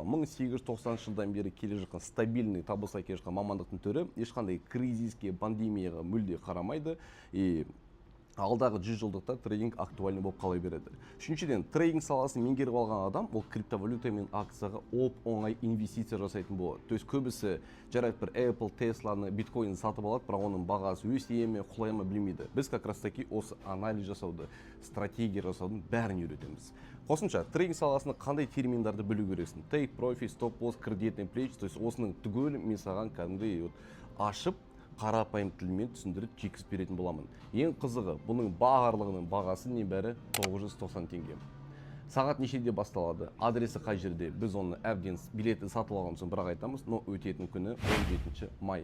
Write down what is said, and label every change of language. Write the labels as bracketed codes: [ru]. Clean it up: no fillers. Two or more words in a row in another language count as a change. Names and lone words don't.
[kk] 1890 жылдан бері келе жатқан стабильный табысқа келе жатқан мамандықтың түрі ешқандай кризиске, пандемияға мүлде қарамайды и алдағы 100 жылдықта трейдинг актуальны болып қала береді. Үшіншіден, трейдинг саласын меңгеріп алған адам ол криптовалюта мен акцияға оңай инвестиция жасайтын болады. [ru] То есть [kk] көбісі жарайды бір Apple, Tesla'ны, биткойн сатып алады, бірақ оның бағасы өсе ме, құлай ма білмейді. Біз [ru] как раз таки [kk] осы анализ жасауды, стратегия жасаудың бәрін үйретеміз. Қосымша, трейдинг саласында қандай терминдарды білу керексің? [en] Take profit, stop loss, [ru] кредитный плеч, то есть [kk] осының түгелін мен саған кәдімгідей ашып қарапайым тілмен түсіндіріп жекізіп беретін боламын. Ең қызығы, бұның барлығының бағасы небәрі 990 теңге. Сағат нешеде басталады, адресі қай жерде, біз оны әбден билетті сатып алғанымыз соң бірақ айтамыз, но өтетін күні 17 май.